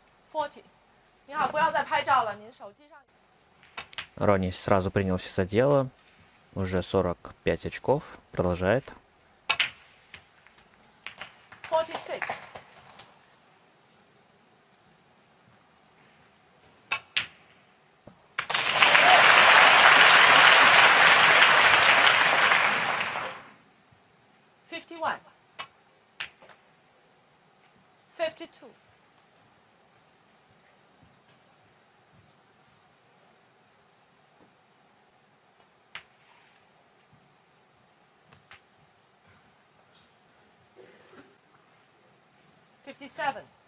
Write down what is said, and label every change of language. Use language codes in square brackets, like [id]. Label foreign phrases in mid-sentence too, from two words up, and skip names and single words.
[zh] 40. 你好，不要再拍照了，您手机上。 [ru] Ронни сразу принялся за дело. Уже 45 очков. Продолжает. 46. [en] Fifty-one. [ru] 52. 57.